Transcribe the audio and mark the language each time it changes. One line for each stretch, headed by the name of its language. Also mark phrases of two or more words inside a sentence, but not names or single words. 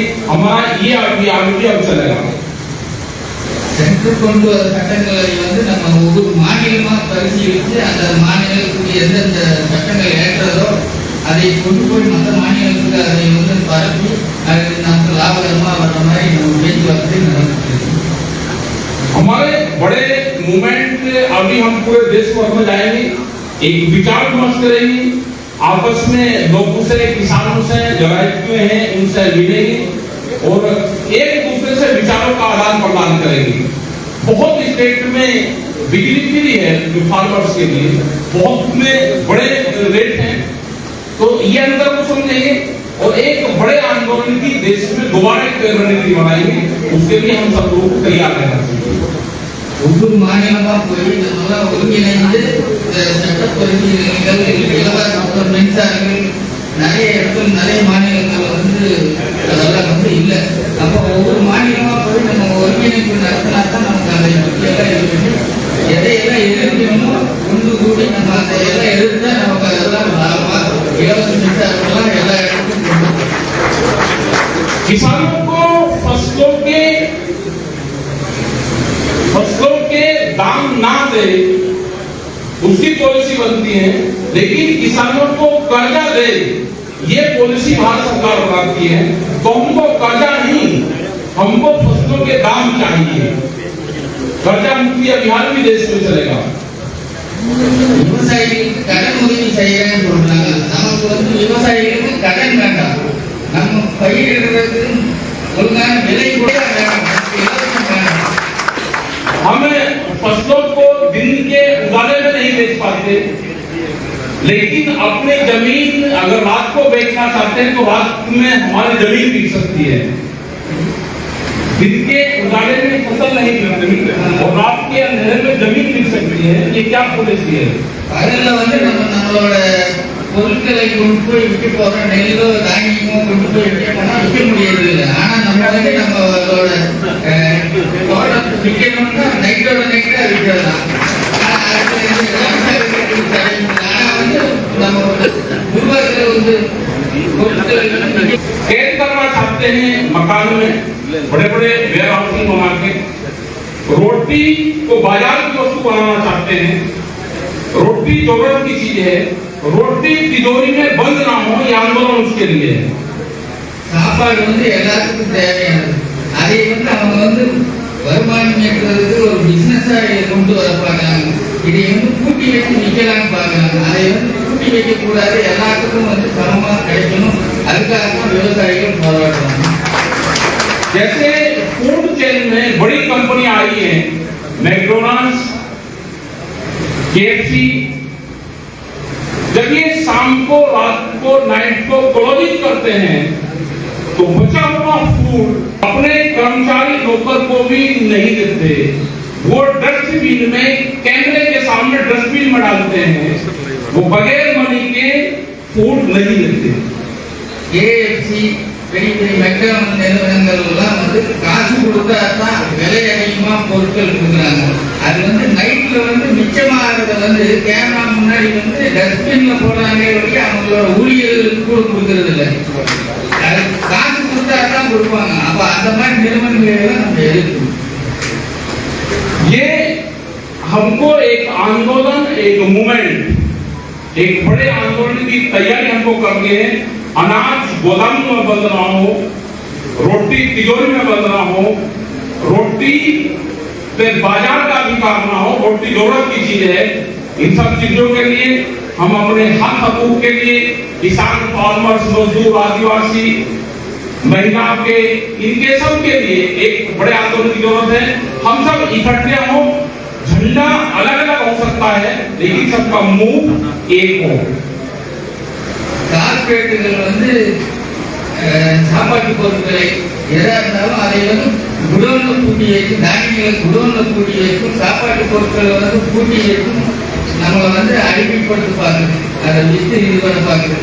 Hindi: हमारा ये अभियान भी अब चलेगा।
Tamil: சென்ட்ரல் கொண்டு வர சட்டங்களை நம்ம ஒவ்வொரு மாநிலமா பரிசீலித்து அந்த மாநிலத்துக்கு எந்தெந்த சட்டங்கள் ஏற்றதோ அதை கொண்டு போய் மற்ற மாநிலத்துக்கு அதை பரப்பி அது நமக்கு லாபகரமா வர்ற மாதிரி நம்ம பேச்சுவார்த்தை நடந்துட்டு।
Hindi: हमारे बड़े मूवमेंट अभी हम पूरे देश भर में जाएंगे, एक विचार विमर्श करेंगे, आपस में लोगों से, किसानों से जो राज्य हैं उनसे मिलेंगे और एक दूसरे से विचारों का आदान प्रदान करेंगे। बहुत स्टेट में बिजली फ्री है जो फार्मर्स के लिए, बहुत में बड़े रेट हैं, तो ये अंतर को समझेंगे और एक बड़े आंदोलन की देश में दोबारा एक रणनीति बनाएंगे। उसके लिए हम सब लोग तैयार रहना चाहिए।
Tamil: ஒவ்வொரு மாநிலமா போய் இதெல்லாம் ஒருங்கிணைந்து சட்ட பரிசீலனைகள், இலவச மின்சாரங்கள் நிறைய இடத்துல நிறைய மாநிலங்கள் அதெல்லாம் இல்லை. அப்போ ஒவ்வொரு மாநிலமா போய் நம்ம ஒருங்கிணைப்பு நடத்தினா தான் நமக்கு அதை பற்றியெல்லாம் இது பண்ணி எதையெல்லாம் எதிர்க்கணுமோ ஒன்று கூடி நம்ம அதையெல்லாம் எதிர்த்தா நமக்கு அதெல்லாம் லாபமா இலவச மின்சாரம்லாம் எல்லா இடத்துக்கும்
Hindi: किसानों को फसलों के दाम ना दे उसकी पॉलिसी बनती है, लेकिन किसानों को कर्जा दे ये पॉलिसी भारत सरकार बनाती है। तो हमको कर्जा नहीं, हमको फसलों के दाम चाहिए। कर्जा मुक्ति अभियान भी देश में चलेगा।
Tamil: விவசாயிகளுக்கு கடன் உதவி செய்யறேன்னு சொல்றாங்க. நமக்கு வந்து விவசாயிகளுக்கு கடன் வேண்டாம், நம்ம பயிரிடுறதுக்கு ஒழுங்கான விலை கூட வேண்டாம், இலவசம் வேண்டாம்.
Hindi: हमें फसलों को दिन के उजाले में नहीं बेच पाते, लेकिन अपनी जमीन अगर रात को बेचना चाहते हैं तो रात में हमारी जमीन बिक सकती है। दिन के उजाले में फसल नहीं बिकती और रात के अंधेरे में जमीन बिक सकती है। ये क्या पॉलिसी है?
Tamil: பகல்ல வந்து நம்மளோட பொருட்களை கொண்டு போய் விற்க போறோம், நெல்லோ தானியமோ கொண்டு போய் விற்க போனா விற்க முடியறது இல்லை. ஆனா நம்ம வந்து நம்மளோட தோட்டத்தை விற்கணும்னா நைட்டோட நைட்டா விற்கலாம். ஆனா வந்து நம்ம உருவாக்குற வந்து
Hindi: कैद करना चाहते हैं मकान में बड़े बड़े वेयर हाउसिंग बना के, रोटी को बाजार की वस्तु बनाना चाहते हैं। रोटी जरूरत की चीज है, रोटी तिजोरी में बंद ना हो, ये आंदोलन उसके लिए है।
Tamil: சாப்பாடு வந்து எல்லாத்துக்கும் தேவையானது, அதை வந்து அவங்க வந்து வருமானம் ஈட்டுறதுக்கு ஒரு பிசினஸா கொண்டு வர பார்க்கறாங்க. இதை வந்து கூட்டி வச்சு விற்கலாம்னு பார்க்கறாங்க. அதை வந்து கூட்டி வைக்க கூடாது, எல்லாத்துக்கும் வந்து சமமா கிடைக்கணும். அதுக்காக தான் விவசாயிகள் போராடுறாங்க.
Hindi: जैसे
English: food chain
Hindi: में बड़ी कंपनियां आई हैं, मैकडॉनल्ड्स, KFC, जब ये शाम को रात को नाइट को क्लोजिंग करते हैं तो बचा हुआ फूड अपने कर्मचारी नौकर को भी नहीं देते, वो डस्टबिन में कैमरे के सामने डस्टबिन में डालते हैं, वो बगैर मनी के फूड नहीं देते।
Tamil: KFC பெரிய பெரிய மெக்டானல்ட் நிறுவனங்கள் எல்லாம் வந்து காசு கொடுத்தா தான் விலை அதிகமா பொருட்கள் கொடுக்குறாங்க. அது வந்து நைட்ல வந்து மிச்சமாகிறத வந்து கேமரா முன்னாடி வந்து டஸ்ட்பின்ல போடுறாங்க, அவங்களோட ஊழியர்களுக்கு கூட கொடுக்கறது இல்லை. காசு கொடுத்தா தான் கொடுப்பாங்க. அப்ப அந்த மாதிரி நிறுவனங்கள் நம்ம எதிர்க்கணும்.
Hindi: ये हमको एक आंदोलन, एक मूवमेंट, एक बड़े आंदोलन की तैयारी हमको करनी है। अनाज गोदाम में बंद ना हो, रोटी तिजोरी में बंद ना हो, रोटी पे बाजार का अधिकार ना हो, रोटी जरूरत की चीज है। इन सब चीजों के लिए हम अपने हक हकूक के लिए किसान, फार्मर्स, मजदूर, आदिवासी, महिला के, इनके सब के लिए एक बड़े आंदोलन की जरूरत है। हम सब इकट्ठे हो, झंडा अलग अलग हो सकता है लेकिन सबका मुंह एक हो।
Tamil: கார்பரேட்டுகள் வந்து சாப்பாட்டு பொருட்களை எதா இருந்தாலும் அதை வந்து குடோன்ல பூட்டி வைக்கும், தானியங்களை குடோன்ல பூட்டி வைக்கும், சாப்பாட்டு பொருட்களை வந்து பூட்டி வைக்கும், நம்மளை வந்து அடிமைப்படுத்தி பார்க்குது, அதை வித்து இது பண்ண பார்க்குது.